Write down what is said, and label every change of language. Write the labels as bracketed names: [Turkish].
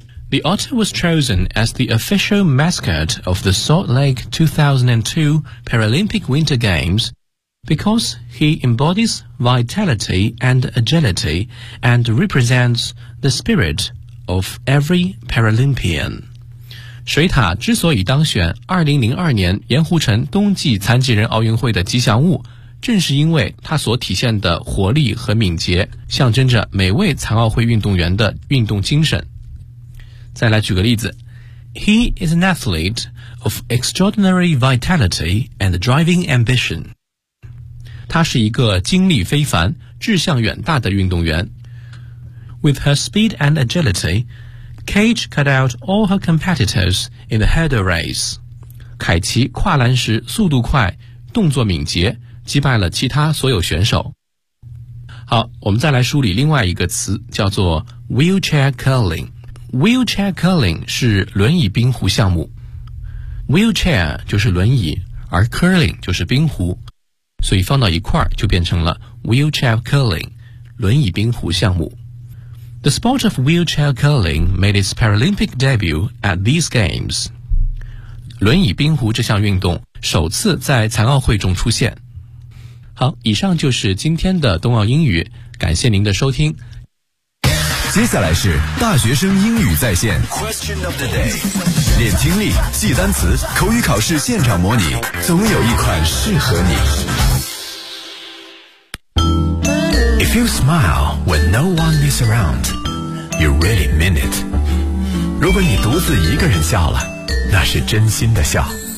[English] The otter was chosen as the official mascot of the Salt Lake 2002 Paralympic Winter Games because he embodies vitality and agility and represents the spirit of every Paralympian. [Chinese] 水獭之所以当选2002年盐湖城冬季残疾人奥运会的吉祥物，正是因为它所体现的活力和敏捷，象征着每位残奥会运动员的运动精神。再来举个例子， [English] He is an athlete of extraordinary vitality and driving ambition. [Chinese] 他是一个精力非凡、志向远大的运动员。 [English] With her speed and agility, Cage cut out all her competitors in the hurdle race. [Chinese] 凯奇跨栏时速度快、动作敏捷，击败了其他所有选手。好，我们再来梳理另外一个词，叫做 wheelchair curling。 Wheelchair curling 是轮椅冰壶项目。Wheelchair 就是轮椅，而 curling 就是冰壶，所以放到一块就变成了 wheelchair curling， 轮椅冰壶项目。 [English] The sport of wheelchair curling made its Paralympic debut at these games. [Chinese] 轮椅冰壶这项运动首次在残奥会中出现。好，以上就是今天的冬奥英语，感谢您的收听。接下来是大学生英语在线 Question of the day， 练听力、记单词、口语考试现场模拟，总有一款适合你。 [English] If you smile when no one is around, you really mean it. [Chinese] 如果你独自一个人笑了，那是真心的笑。